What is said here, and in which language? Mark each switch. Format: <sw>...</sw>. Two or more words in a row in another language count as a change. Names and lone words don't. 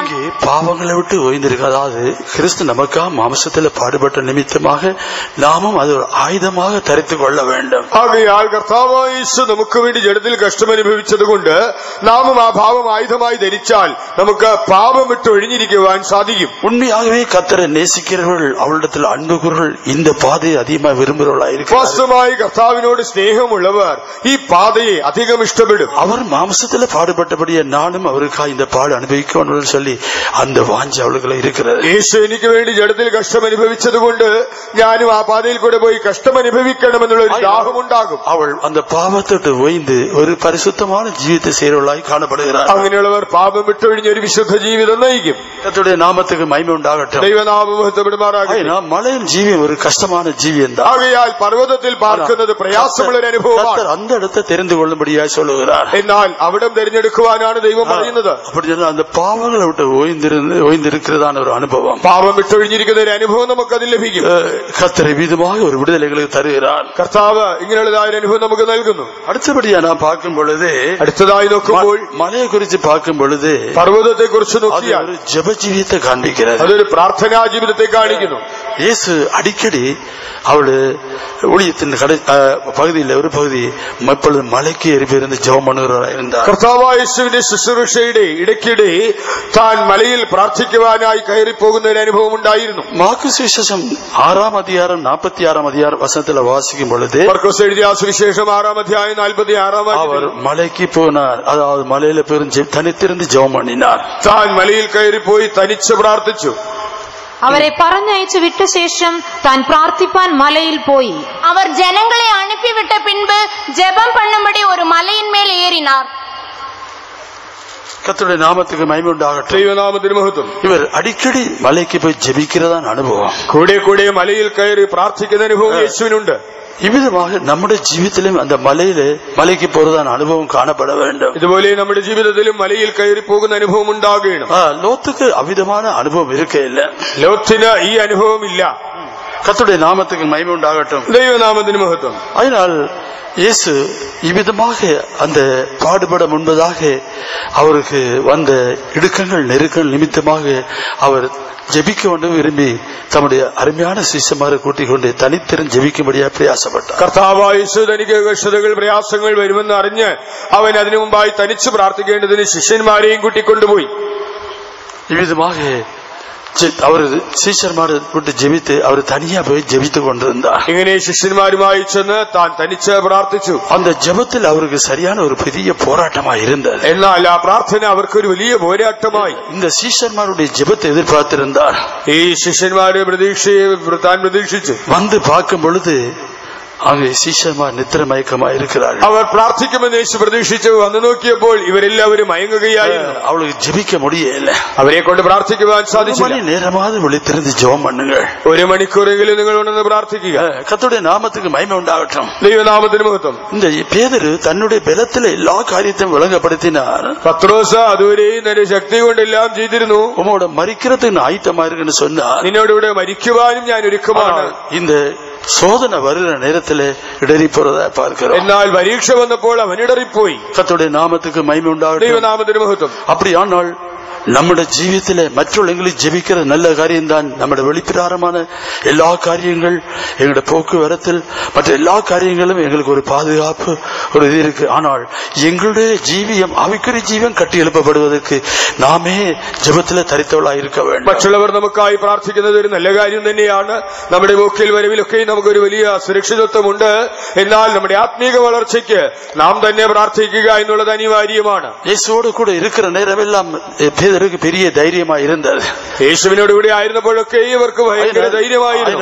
<ta>பாவங்களை விட்டு ஓய்ந்திருக்க, அதாவது கிறிஸ்து நமக்காக மாம்சத்தில் பாடுபட்ட நிமித்தமாக நாமும் அது ஒரு ஆயுதமாக தரித்துக் கொள்ள வேண்டும்.</ta> <ml>ആകയാൽ കർത്താവായ യേശു നമുക്ക് വേണ്ടി ജഡത്തിൽ കഷ്ടം അനുഭവിച്ചതുകൊണ്ട് നാമും ആ ഭാവം ആയുധമായി ധരിച്ചാൽ നമുക്ക് പാപം വിട്ട് ഒഴിഞ്ഞിരിക്കുവാൻ സാധിക്കും.</ml> <ta>உண்மையாகவே கர்த்தரை நேசிக்கிறவர்கள், அவரிடத்தில் அன்புகுறவர்கள் இந்த பாதையை அதிகமாக விரும்புகிறவர்களாயிருக்கிறார்கள்.</ta> <ml>വാസ്തവമായി കർത്താവിനോട് സ്നേഹമുള്ളവർ ഈ പാതയെ അധികം ഇഷ്ടപ്പെടും.</ml> <ta>அவர் மாம்சத்துல பாடுபட்டபடியே நானும் அவருக்காக இந்த பாடு அனுபவிக்கணும்னு சொல்லி அந்த வாஞ்சை அவளுக்குள்ள இருக்கிறது.</ta> <ml>യേശു എനിക്ക് വേണ്ടി ജഡത്തിൽ കഷ്ടം അനുഭവിച്ചതുകൊണ്ട് ഞാനും ആ പാതയിൽ കൂടെ പോയി കഷ്ടം അനുഭവിക്കണമെന്നുള്ള ഒരു ദാഹമുണ്ടാകും.</ml> <ta>அவள் அந்த பாவத்தோடு ஓய்ந்து ஒரு பரிசுத்தமான ஜீவிதத்தை செய்கிறவளாய் காணப்படுகிறார்.</ta> <ml>അങ്ങനെയുള്ളവർ പാപം വിട്ടൊഴിഞ്ഞ ഒരു വിശുദ്ധ ജീവിതം നയിക്കും.</ml> <ta>கர்த்தருடைய நாமத்துக்கு மகிமை உண்டாகட்டும்.</ta> <ml>ദൈവനാമം മഹത്വപ്പെടുമാറാകട്ടെ.</ml> <ta>மலையின் ஜீவியம் ஒரு கஷ்டமான ஜீவியம் தான்.</ta> <ml>ആകയാൽ പർവ്വതത്തിൽ പാർക്കുന്നത് പ്രയാസമുള്ള ഒരു അനുഭവമാണ്.</ml> <ta>அந்த இடத்தை தெரிந்து கொள்ளும்படியாய் சொல்லுகிறார்.</ta> <ml>എന്നാൽ അവിടം തിരഞ്ഞെടുക്കുവാനാണ് ദൈവം പറയുന്നത്.</ml> <ta>அப்படி சொன்னா அந்த பாவங்களை விட்டு ஓய்ந்திருக்கிறதான ஒரு அனுபவம்,</ta> <ml>പാപം വിട്ടൊഴിഞ്ഞിരിക്കുന്ന ഒരു അനുഭവം നമുക്ക് അതിൽ ലഭിക്കും.</ml> <ta>கர்த்தர் விதமாக ஒரு விடுதலைகளுக்கு தருகிறார்.</ta> <ml>കർത്താവ് ഇങ്ങനെയുള്ളതായ ഒരു അനുഭവം നമുക്ക് നൽകുന്നു.</ml> <ta>அடுத்தபடியா நான் பார்க்கும் பொழுது,</ta> <ml>അടുത്തതായി നോക്കുമ്പോൾ</ml> <ta>மலையை குறித்து பார்க்கும் பொழுது</ta> <ml>പർവ്വതത്തെ കുറിച്ച് നോക്കിയാൽ</ml> <ta>ஒரு ஜெப ஜீவியத்தை காண்பிக்கிறது.</ta> <ml>അതൊരു പ്രാർത്ഥനാ ജീവിതത്തെ കാണിക്കുന്നു.</ml> <ta>இயேசு அடிக்கடி அவளு ஊழியத்தின் பகுதியில் ஒரு பகுதி எப்பொழுது மலைக்கு ஏறி போயிருந்து ஜெபம் பண்ணுகிறவராக இருந்தார்.</ta> <ml>കർത്താവായ യേശുവിന്റെ ശുശ്രൂഷയുടെ ഇടയ്ക്കിടെ താൻ മലയിൽ പ്രാർത്ഥിക്കുവാനായി കയറി പോകുന്ന ഒരു അനുഭവം ഉണ്ടായിരുന്നു.</ml> <ta>மார்க்கு சுவிசேஷம் 6ஆம் அதிகாரம் 46ஆம் வசனத்தில் வாசிக்கும் பொழுது,</ta> <ml>മർക്കോസ് എഴുതിയ സുവിശേഷം 6-ാം അധ്യായം 46-ാം</ml> <ta>அவர் மலைக்கு போனார், அதாவது மலையில போய் தனித்திருந்து ஜெபம் பண்ணினார்.</ta> <ml>താൻ മലയിൽ കയറി പോയി തനിച്ച് പ്രാർത്ഥിച്ചു. അവരെ പറഞ്ഞയച്ചു വിട്ട ശേഷം താൻ പ്രാർത്ഥിപ്പാൻ മലയിൽ പോയി. അവർ ജനങ്ങളെ അനുപ്പിവിട്ട പിൻപ് ജപം பண்ணும்படி ഒരു മലയിന്മേൽ ഏറിனார்.</ml> <ta>கர்த்தருடைய நாமத்துக்கு மகிமை உண்டாகட்டும்.</ta> <ml>ദൈവനാമത്തിന് മഹത്വം.</ml> <ta>இவர் அடிக்கடி மலைக்கு போய் ஜெபிக்கிறதான அனுபவம்,</ta> <ml>കൂടെ കൂടെ മലയിൽ കയറി പ്രാർത്ഥിക്കുന്ന അനുഭവം യേശുവിനുണ്ട്.</ml> <ta>இவ்விதமாக நம்முடைய ஜீவிதத்திலும் அந்த மலைக்கு போறதான அனுபவம் காணப்பட வேண்டும்.</ta> <ml>ഇതുപോലെ നമ്മുടെ ജീവിതത്തിലും മലയിൽ കയറി പോകുന്ന അനുഭവം ഉണ്ടാകണം.</ml> <ta>லோத்துக்கு அவ்விதமான அனுபவம் இருக்க இல்ல.</ta> <ml>ലോത്തിന് ഈ അനുഭവം ഇല്ല.</ml> <ta>கர்த்தருடைய நாமத்துக்கு மகிமை உண்டாகட்டும்.</ta> <ml>ദൈവനാമത്തിന് മഹത്വം.</ml> <ta>அதனால் இயேசு இவ்விதமாக அந்த பாடுபட முன்பதாக அவருக்கு வந்த இடுக்கங்கள் நெருக்கங்கள் நிமித்தமாக அவர் ஜெபிக்க வேண்டும் விரும்பி தம்முடைய அருமையான சிஷ்யமாரை கூட்டிக் கொண்டு தனித்திறன் ஜெபிக்கும்படியாக பிரயாசப்பட்டார்.</ta> <ml>കർത്താവായ യേശു തനിക്ക് കഷ്ടതകൾ പ്രയാസങ്ങൾ വരുമെന്ന് അറിഞ്ഞ് അവൻ അതിനു മുമ്പായി തനിച്ച് പ്രാർത്ഥിക്കേണ്ടതിന് ശിഷ്യന്മാരെയും കൂട്ടിക്കൊണ്ടുപോയി.</ml> <ta>இவ்விதமாக அவர் சீஷர்மாரை விட்டு ஜெபித்து அவர் தனியா போய் ஜெபித்து கொண்டிருந்தார்.</ta> <ml>ഇങ്ങനെ ശിഷ്യന്മാരുമായി ചെന്ന് താൻ തനിച്ച് പ്രാർത്ഥിച്ചു.</ml> <ta>அந்த ஜெபத்தில் அவருக்கு சரியான ஒரு பெரிய போராட்டமாக இருந்தது.</ta> <ml>എന്നാൽ ആ പ്രാർത്ഥന അവർക്കൊരു വലിയ പോരാട്ടമായി.</ml> <ta>இந்த சீஷர்மாருடைய ஜெபத்தை எதிர்பார்த்திருந்தார்.</ta> <ml>ഈ ശിഷ്യന്മാരുടെ താൻ പ്രതീക്ഷിച്ചു.</ml> <ta>வந்து பார்க்கும் பொழுது அங்கே சீஷர்மார் நித்திர மயக்கமா இருக்கிறார்கள்.</ta> <ml>അവർ പ്രാർത്ഥിക്കുമെന്ന് യേശു പ്രതീക്ഷിച്ചു. വന്നു നോക്കിയപ്പോൾ ഇവരെല്ലാവരും മയങ്ങുകയായിരുന്നു.</ml> <ta>அவளுக்கு ஜெபிக்க முடியல.</ta> <ml>അവരെ കൊണ്ട് പ്രാർത്ഥിക്കുവാൻ സാധിച്ചില്ല.</ml> <ta>நேரமாவது விழித்திருந்து ஜெபம் பண்ணுங்கள்.</ta> <ml>1 മണിക്കൂറെങ്കിലും നിങ്ങൾ ഉണർന്ന് പ്രാർത്ഥിക്കുക.</ml> <ta>கர்த்தருடைய நாமத்துக்கு மகிமை உண்டாகட்டும்.</ta> <ml>ദൈവനാമത്തിന് മഹത്വം.</ml> <ta>இந்த பேதுரு தன்னுடைய பலத்தில எல்லா காரியத்தையும் விளங்கப்படுத்தினார்.</ta> <ml>പത്രോസ് അതുവരെയും തന്റെ ശക്തി കൊണ്ടെല്ലാം ചെയ്തിരുന്നു.</ml> <ta>உமோட மரிக்கிறதுக்கு ஆயத்தமா இருக்குன்னு சொன்னார்.</ta> <ml>നിന്നോട് ഇവിടെ മരിക്കുവാനും ഞാൻ ഒരുക്കമാണ്.</ml> <ta>இந்த சோதனை வருகிற நேரத்தில் இடறி போறதா பார்க்கிறோம்.</ta> <ml>എന്നാൽ പരീക്ഷ വന്നപ്പോൾ അവൻ ഇടറിപ്പോയി.</ml> <ta>கர்த்தருடைய நாமத்துக்கு மகிமை உண்டாகட்டும்.</ta> <ml>ദൈവനാമത്തിന് മഹത്വം.</ml> <ta>அப்படியானால் நம்முடைய ஜீவியத்திலே மற்றவர்களுக்கு ஜெபிக்கிற நல்ல காரியம்தான். நம்முடைய வெளிப்பிராரமான எல்லா காரியங்கள், எங்களுடைய போக்குவரத்தில் மற்ற எல்லா காரியங்களும் எங்களுக்கு ஒரு பாதுகாப்பு ஒரு இது இருக்கு. ஆனால் எங்களுடைய ஜீவியம் ஆவிக்குரிய ஜீவியம் கட்டி எழுப்பப்படுவதற்கு நாமே ஜெபத்திலே தரித்தவளாக இருக்க வேண்டும்.</ta> <ml>മറ്റുള്ളവർ നമുക്കായി പ്രാർത്ഥിക്കുന്നത് ഒരു നല്ല കാര്യം തന്നെയാണ്. നമ്മുടെ പോക്കിൽ വരവിലൊക്കെ നമുക്കൊരു വലിയ സുരക്ഷിതത്വമുണ്ട്. എന്നാൽ നമ്മുടെ ആത്മീക വളർച്ചയ്ക്ക് നാം തന്നെ പ്രാർത്ഥിക്കുക എന്നുള്ളത് അനിവാര്യമാണ്.</ml> <ta>യേശുവോട് கூட இருக்கிற நேரமெல்லாம் பேதுருக்கு பெரிய தைரியமா இருந்தது.</ta> <ml>യേശുവിനോട് കൂടി ആയിരുന്നപ്പോഴൊക്കെ ഇവർക്ക് ഭയങ്കര ധൈര്യമായിരുന്നു.</ml>